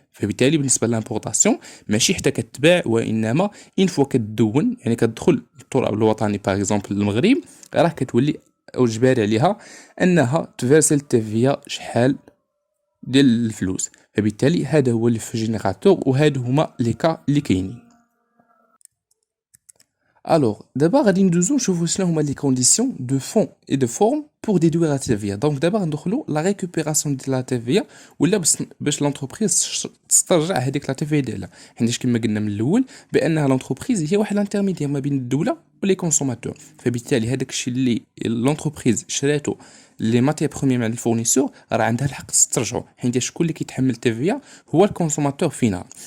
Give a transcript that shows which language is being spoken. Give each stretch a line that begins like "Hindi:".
Arabic: فبالتالي بالنسبه للامبورطاسيون ماشي حتى كتباع، وانما اون فوا كتدون، يعني كتدخل التراب الوطني باغ اكزومبل المغرب، راه كتولي اجباري عليها انها تفيرسل التيفيا شحال ديال الفلوس. فبالتالي هذا هو اللي في جينيراتور، وهادو هما لي كا اللي كاينين.
French: Alors, d'abord,
Arabic: غادي ندوزو نشوفو شنو هما
French: les conditions de fond et de forme pour déduire la TVA. Donc d'abord
Arabic: ندخلو
French: la récupération de la TVA،
Arabic: ولا باش l'entreprise تسترجع هذيك لا TVA ديالها، حيت كما قلنا من الاول بانها l'entreprise هي واحد الانترميدير ما بين الدوله ولي كونسوماتور. فبالتالي هذاك الشيء اللي l'entreprise شراتو لي ماتير بروميير مع الفورنيسور، راه عندها الحق تسترجعو، حيت شكون اللي كيتحمل التيفيا هو الكونسوماتور فينال.